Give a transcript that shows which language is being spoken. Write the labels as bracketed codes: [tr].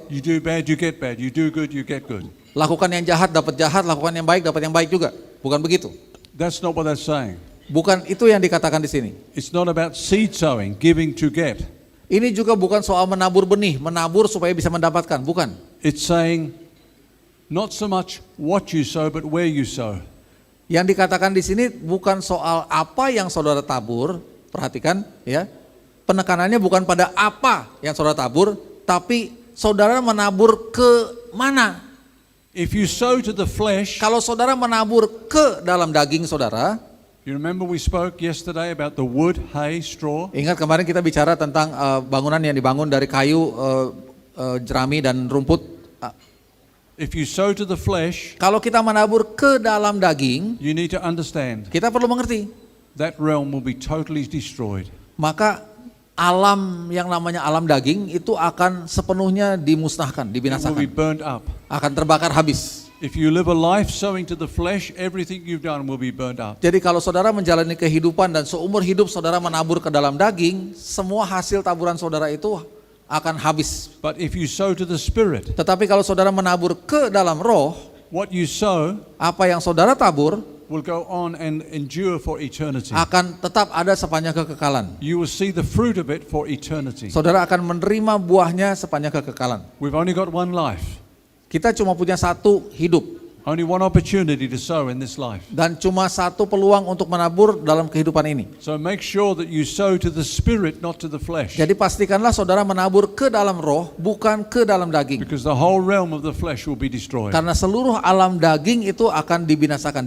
[en] You do bad, you get bad. You do good, you get good. [id] Lakukan yang jahat dapat jahat, lakukan yang baik dapat yang baik juga. Bukan begitu. [en] That's not what that's saying. [id] Bukan itu yang dikatakan di sini. [en] It's not about seed sowing, giving to get. [id] Ini juga bukan soal menabur benih, menabur supaya bisa mendapatkan, bukan. [en] It's saying not so much what you sow, but where you sow. [id] Yang dikatakan di sini bukan soal apa yang saudara tabur, perhatikan ya. Penekanannya bukan pada apa yang saudara tabur, tapi saudara menabur ke mana. [en] If you sow to the flesh, [id] Kalau saudara menabur ke dalam daging saudara, [en] You remember we spoke yesterday about the wood, hay, straw? [id] Ingat kemarin kita bicara tentang bangunan yang dibangun dari kayu, jerami dan rumput. [en] If you sow to the flesh, [id] Kalau kita menabur ke dalam daging, [en] you need to understand [id] kita perlu mengerti. [en] that realm will be totally destroyed. [id] Maka alam yang namanya alam daging itu akan sepenuhnya dimusnahkan, [en] It will be [id] dibinasakan, [en] burnt up. [id] akan terbakar habis. [en] If you live a life sowing to the flesh, everything you've done will be burnt up. [id] Jadi kalau saudara menjalani kehidupan dan seumur hidup saudara menabur ke dalam daging, semua hasil taburan saudara itu akan habis. [en] But if you sow to the Spirit, [id] Tetapi kalau saudara menabur ke dalam roh, [en] what you sow [id] apa yang saudara tabur [en] will go on and endure for eternity. [id] akan tetap ada sepanjang kekekalan. [en] You will see the fruit of it for eternity. [id] Saudara akan menerima buahnya sepanjang kekekalan. [en] We've only got one life, [id] Kita cuma punya satu hidup [en] only one opportunity to sow in this life. [id] dan cuma satu peluang untuk menabur dalam kehidupan ini. [en] So make sure that you sow to the Spirit, not to the flesh. [id] Jadi pastikanlah saudara menabur ke dalam roh, bukan ke dalam daging. [en] Because the whole realm of the flesh will be destroyed. [id] Karena seluruh alam daging itu akan dibinasakan,